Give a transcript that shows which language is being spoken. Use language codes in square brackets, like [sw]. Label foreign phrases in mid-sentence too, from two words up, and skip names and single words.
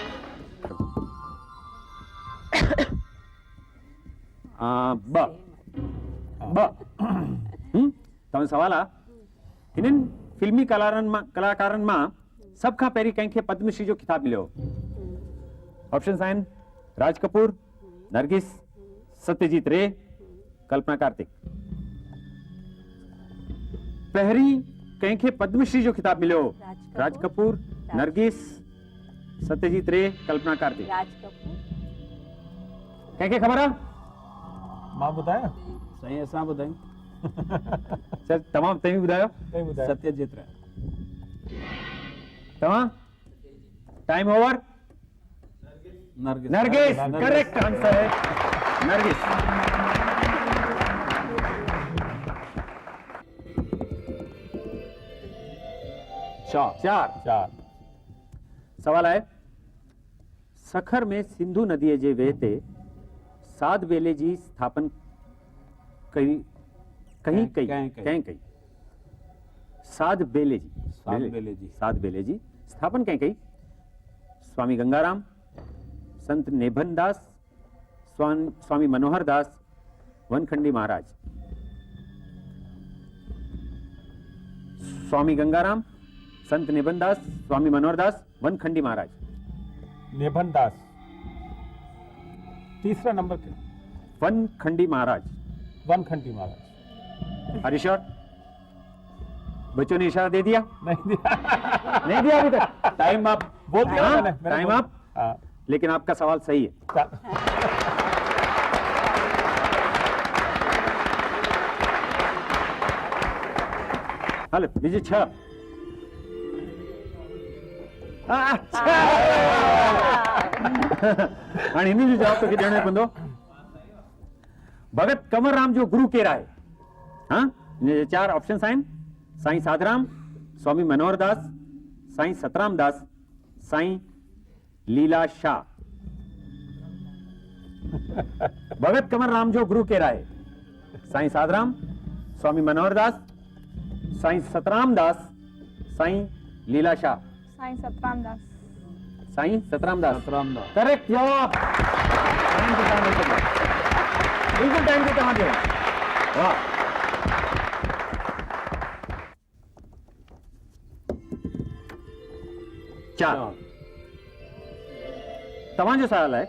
[sd] तव्हां सवाल आहे, हिननि फिल्मी कलाकारनि मां सभ खां पहिरीं कंहिंखे पद्मश्री जो खिताब मिलियो? ऑप्शंस आहिनि। राज कपूर, नरगिस, सत्यजीत रे, कल्पना कार्तिक। पहिरीं कंहिंखे पद्मश्री जो खिताब मिलियो? राज कपूर, नरगिस, सत्यजीत रे, कल्पना कार्तिक। राज कपूर। कंहिंखे ख़बर आहे? मां ॿुधायां? साईं असां ॿुधायूं। सर तमामु तव्हीं ॿुधायो। सत्यजीत रे। तव्हां? [en] Time over. [hi] नरगिस [en] correct answer [hi] है। [sd] नरगिस। चार 4 4 सवाल आहे सखर में सिंधु नदीअ जे वेह ते साध बेले जी स्थापन कई कहीं कई कंहिं कई? कंहिं कई साध बेले जी साध बेले जी। साध बेले जी स्थापन कंहिं कई स्वामी गंगाराम संत नेभन दास स्वामी मनोहर दास वनखंडी महाराज स्वामी गंगाराम संत नेभन दास स्वामी मनोहर दास वनखंडी महाराज [hi] नेभन दास। तीसरा नंबर के वनखंडी महाराज वनखंडी महाराज। हरीश्वर बच्चों ने इशारा दे दिया नहीं दिया। नहीं दिया अभी तक टाइम आप बोल दिया हाँ, मैंने टाइम बोल- आप हाँ, लेकिन आपका सवाल सही है चा- [sd] हलो बीजे 6 हाणे हिन जो जवाब तोखे ॾियणो पवंदो भगत कंवरराम जो गुरु केरु आहे हाँ हिन जे 4 ऑप्शन्स आहिनि साईं साधराम स्वामी मनोहर दास साईं सतराम दास साईं लीला शाह भगत कंवरराम जो गुरु केरु आहे साईं साधराम स्वामी मनोहर दास साईं सतराम दास साईं लीला शाह साईं सतराम दास। साईं सतराम दास सतराम दास। करेक्ट जवाब टाइम ते टाइम ते बिल्कुल टाइम ते तव्हां ॾियो वाह चार तव्हांजो सवाल आहे